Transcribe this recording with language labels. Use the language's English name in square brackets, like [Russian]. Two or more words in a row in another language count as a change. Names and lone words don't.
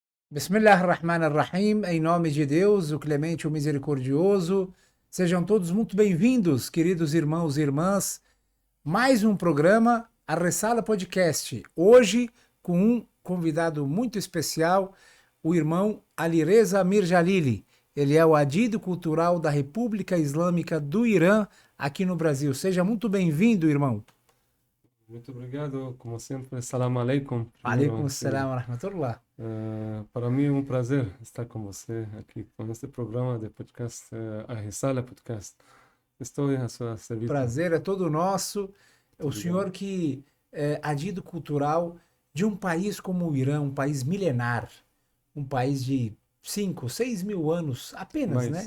[Arabic] بسم الله الرحمن الرحيم, [Portuguese] em nome de Deus, o clemente, o misericordioso. Sejam todos muito bem-vindos, queridos irmãos e irmãs. Mais um programa, a Ressala Podcast. Hoje, com um convidado muito especial, o irmão Alireza Amir Jalili. Ele é o adido cultural da República Islâmica do Irã, aqui no Brasil. Seja muito bem-vindo, irmão. Muito obrigado, como sempre. [Arabic] سلام عليكم. Alaikum [Portuguese] Primeiro, [Arabic] السلام ورحمة الله. [Portuguese] para mim é um prazer estar com você aqui com este programa de podcast, a Risala Podcast. Estou à sua serviço. Prazer é todo nosso. Muito O obrigado. senhor que é adido cultural de um país como o Irã, um país milenar, um país de 5, 6 mil anos apenas, né?